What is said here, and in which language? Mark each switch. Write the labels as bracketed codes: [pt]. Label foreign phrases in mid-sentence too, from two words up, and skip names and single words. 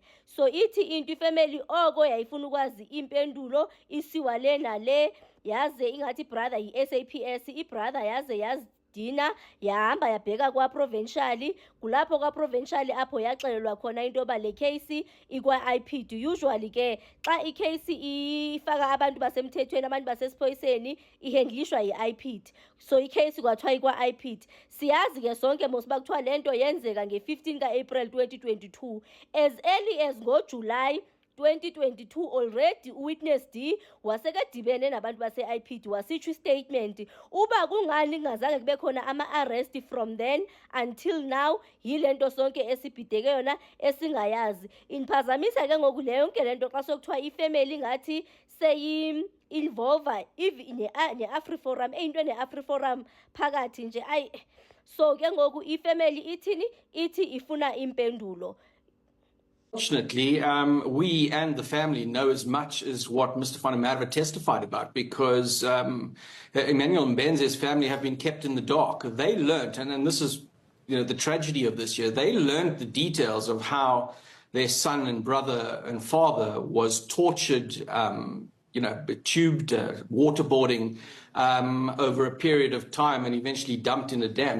[xh] So ithi into ifamily oko yayifuna ukwazi impendulo isiwa le nale yaze ingathi brother yi-SAPS ibrother yaze yazidina yahamba yabheka kwa-provincial kulapho kwa-provincial apho yaxelelwa khona into yoba le case ikwa-IPD. Usually ke xa icase ifaka abantu basemthethweni abantu basesiphoyiseni ihendlishwa yi-IPD, so icase kwathiwa ikwa-IPD. Siyazi ke sonke mosiba kuthiwa le nto yenzeka nge-15 ka-April 2022. [en] As early as [xh] ngoJuly 2022 already uwitness D wasekadibene nabantu base-IPD wasitsho statement uba kungani kungazange kube khona ama-arrest [en] from then until now [xh] yilento sonke esibhideke yona esingayazi. Inphazamisa ke ngoku le yonke lento xa sokuthiwa ifamily ngathi seyi-involva ne-Afriforum eyinto ne-Afriforum phakathi nje ayi. So ke ngoku ifamily ithini ithi ifuna impendulo. [en] Fortunately, we and the family know as much as what Mr. Van der Merwe testified about, because Emmanuel Mbense's family have been kept in the dark. They learnt, and this is the tragedy of this year, they learned the details of how their son and brother and father was tortured, tubed, waterboarding over a period of time and eventually dumped in a dam.